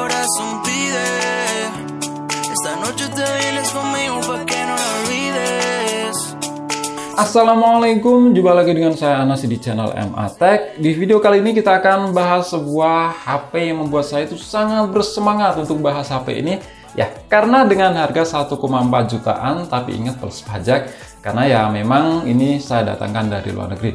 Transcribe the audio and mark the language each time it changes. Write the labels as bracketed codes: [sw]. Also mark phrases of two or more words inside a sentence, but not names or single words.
[es] corazón pide. Esta noche te vienes conmigo pa' que no la olvides. [id] Assalamualaikum, jumpa lagi dengan saya Anas di channel MA Tech. Di video kali ini kita akan bahas sebuah HP yang membuat saya itu sangat bersemangat untuk bahas HP ini. Ya, karena dengan harga 1,4 jutaan, tapi ingat plus pajak, karena ya memang ini saya datangkan dari luar negeri.